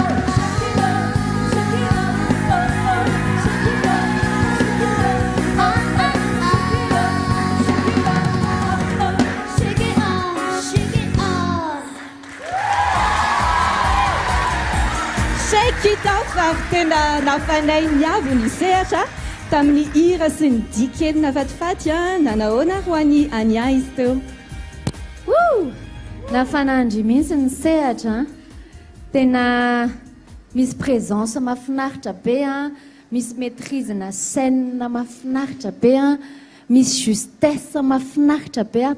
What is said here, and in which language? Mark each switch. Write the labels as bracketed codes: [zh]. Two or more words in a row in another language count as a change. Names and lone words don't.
[en] Shake it up, shake it up, oh, oh. Shake it up, shake it up, oh, oh. Shake it up, shake it up, oh, oh. Shake it up, shake it up. Shake it off [mg] ary tena nafanay miavo ny sehatra tamin'ny hira sy ny dikely nafatifaty a nanahoana ho an'ny ania izy teo. Woo! Nafanandry mihitsy ny sehatra. Tena misy présence mahafinaritra be a, misy maîtrise na scène mahafinaritra be a, misy justesse mahafinaritra be a.